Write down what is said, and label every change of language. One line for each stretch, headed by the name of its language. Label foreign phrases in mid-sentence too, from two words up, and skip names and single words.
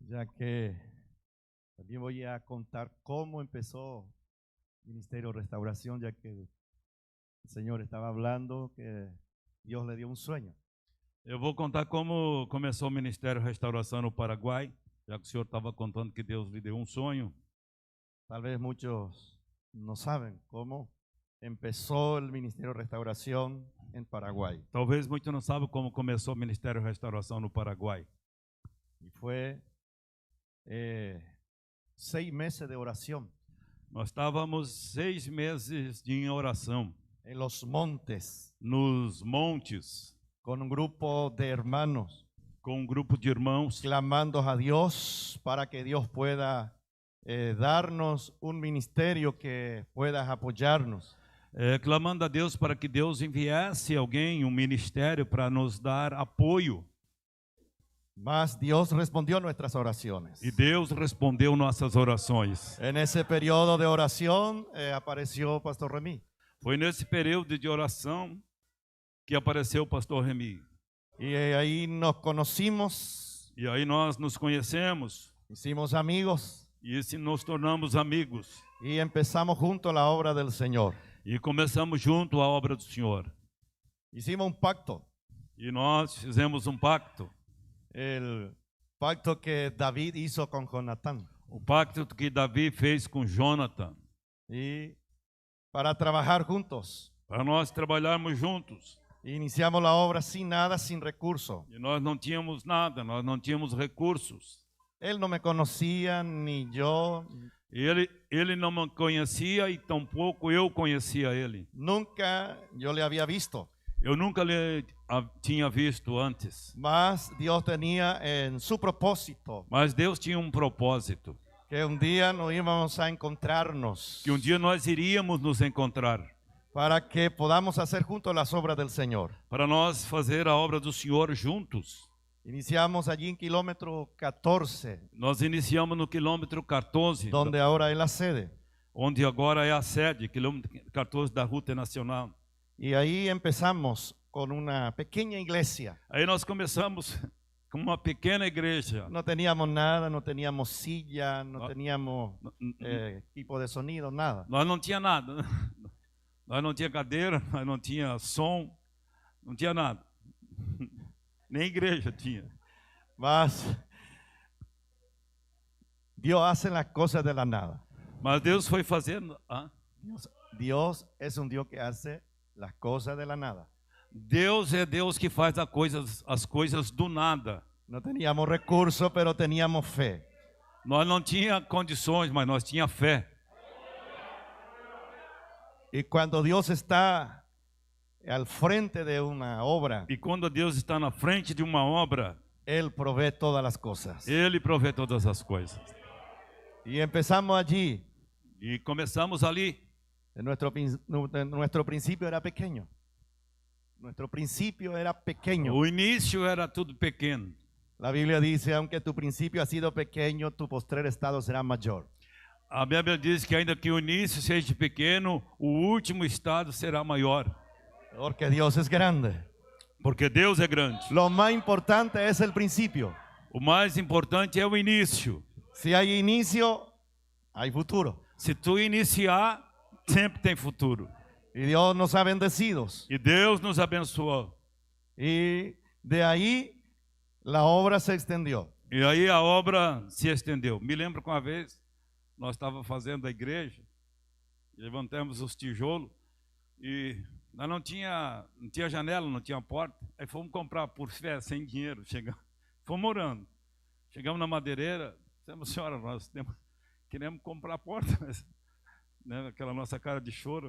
Spanish: ya que también voy a contar cómo empezó Ministerio Restauración, ya que el Señor estaba hablando que Dios le dio un sueño.
Portuguese: Eu vou contar como começou o Ministério Restauração no Paraguai, já que o senhor estava contando que Deus lhe deu um sonho.
Spanish: Tal vez muchos no saben cómo empezó el Ministerio Restauración en Paraguay.
Portuguese: Talvez muitos não saibam como começou o Ministério Restauração no Paraguai.
Spanish: Y fue 6 meses de oración
Portuguese: Nós estávamos 6 meses em oração,
Spanish: en los montes
Portuguese: nos montes,
Spanish: con un grupo de hermanos,
Portuguese: com um grupo de irmãos,
Spanish: clamando a Dios para que Dios pueda darnos un ministerio que pueda apoyarnos.
Portuguese: clamando a Deus para que Deus enviasse alguém, um ministério, para nos dar apoio.
Spanish: Mas Dios respondió nuestras oraciones.
Portuguese: E Deus respondeu nossas orações.
Spanish: En ese periodo de oración apareció Pastor Remy.
Portuguese: Foi nesse período de oração que apareceu o pastor Remy.
Spanish: Y ahí nos conocimos,
Portuguese: E aí nós nos conhecemos
Spanish: hicimos amigos
Portuguese: e nos tornamos amigos.
Spanish: y empezamos juntos la obra del Señor.
Portuguese: E começamos junto a obra do Senhor.
Spanish: Hicimos un pacto,
Portuguese: E nós fizemos um pacto.
Spanish: el pacto que David hizo con Jonatán.
Portuguese: O pacto que Davi fez com Jonathan.
Spanish: Y para trabajar juntos.
Portuguese: Para nós trabalharmos juntos.
Spanish: Iniciamos la obra sin nada, sin recurso.
Portuguese: E nós não tínhamos nada, nós não tínhamos recursos.
Spanish: Él no me conocía, ni yo.
Portuguese: Ele não me conhecia e tampouco eu conhecia ele.
Spanish: Nunca yo le había visto.
Portuguese: Eu nunca lhe tinha visto antes.
Spanish: Mas Dios tenía en su propósito
Portuguese: Mas Deus tinha um propósito.
Spanish: que un día nos íbamos a encontrarnos
Portuguese: Que um dia nós iríamos nos encontrar.
Spanish: para que podamos hacer juntos las obras del Señor.
Portuguese: Para nós fazer a obra do Senhor juntos.
Spanish: Iniciamos allí en kilómetro 14,
Portuguese: Nós iniciamos no quilômetro 14,
Spanish: donde ahora es la sede.
Portuguese: onde agora é a sede, quilômetro 14 da Ruta Nacional.
Spanish: Y ahí empezamos con una pequeña iglesia.
Portuguese: Aí nós começamos com uma pequena igreja.
Spanish: No teníamos nada, no teníamos silla, no No. teníamos equipo de sonido, nada.
Portuguese: Nós não tinha nada. Nós não tinha cadeira, nós não tinha som, não tinha nada. Nem igreja tinha.
Spanish: Mas Dios hace las cosas de la nada.
Portuguese: Mas Deus foi fazendo.
Spanish: Dios es un Dios que hace las cosas de la nada.
Portuguese: Deus é Deus que faz as coisas do nada.
Spanish: No teníamos recursos, pero teníamos fe.
Portuguese: Nós não tinha condições, mas nós tinha fé.
Spanish: Y cuando Dios está al frente de una obra,
Portuguese: E quando Deus está na frente de uma obra,
Spanish: Él provee todas las cosas.
Portuguese: Ele provê todas as coisas.
Spanish: Y empezamos allí.
Portuguese: E começamos ali.
Spanish: Nuestro principio era pequeño. Nuestro principio era pequeño.
Portuguese: O início era tudo pequeno.
Spanish: La Biblia dice, aunque tu principio ha sido pequeño, tu postrer estado será mayor.
Portuguese: A Bíblia diz que ainda que o início seja pequeno, o último estado será maior.
Spanish: Porque Dios es grande.
Portuguese: Porque Deus é grande.
Spanish: Lo más importante es el principio.
Portuguese: O mais importante é o início.
Spanish: Si hay inicio, hay futuro.
Portuguese: Se tu iniciar, sempre tem futuro.
Spanish: Y Dios nos ha bendecido.
Portuguese: E Deus nos abençoou.
Spanish: Y de ahí la obra se extendió.
Portuguese: E aí a obra se estendeu. Me lembro que uma vez nós estávamos fazendo a igreja, levantamos os tijolos e nós não tinha janela, não tinha porta. Aí fomos comprar por fé, sem dinheiro. Fomos orando. Chegamos na madeireira, dissemos, senhora, nós queremos comprar a porta, mas, né, aquela nossa cara de choro.